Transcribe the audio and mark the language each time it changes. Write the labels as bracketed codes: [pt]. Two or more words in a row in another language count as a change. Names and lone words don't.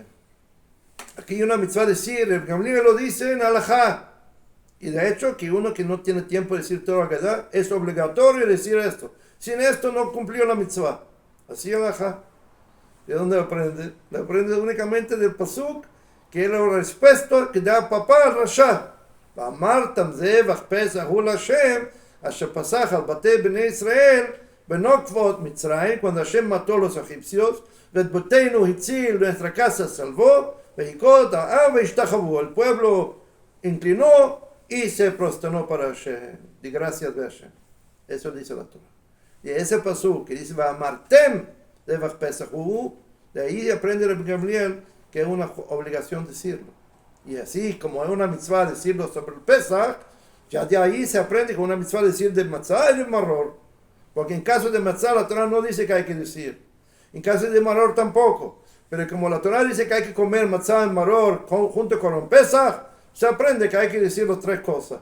[es] Aquí hay una mitzvah de decir, el Gamliel lo dice en Alajá. Y de hecho, que uno que no tiene tiempo de decir todo Haggadah, es obligatorio decir esto. Sin esto no cumplió la mitzvah. Así Alajá. ¿De dónde lo aprende? Lo aprende únicamente del pasuk, que es la respuesta que da papá al Rasha. [he] ואמרתם זבח פסח הוא להשם, אשר פסח על בתי בני ישראל בנוקבות מצרים, [es] cuando Hashem mató a los egipcios, [he] ואת בתינו הציל, [es] nuestra casa salvó, [he] ויקוד העם והשתחוו. [es] El pueblo inclinó y se prosternó para Hashem. Di gracias de Hashem. Eso dice la Torah. Y ese pasuk que dice, [he] ואמרתם זבח פסח הוא, [es] de ahí aprende el Gamliel que es una obligación decirlo. Y así como es una mitzvah decirlo sobre el Pesach, ya de ahí se aprende que una mitzvah decir de matzah y de maror. Porque en caso de matzah la Torah no dice que hay que decir. En caso de maror tampoco. Pero como la Torah dice que hay que comer matzah y maror junto con un Pesach, se aprende que hay que decir las tres cosas.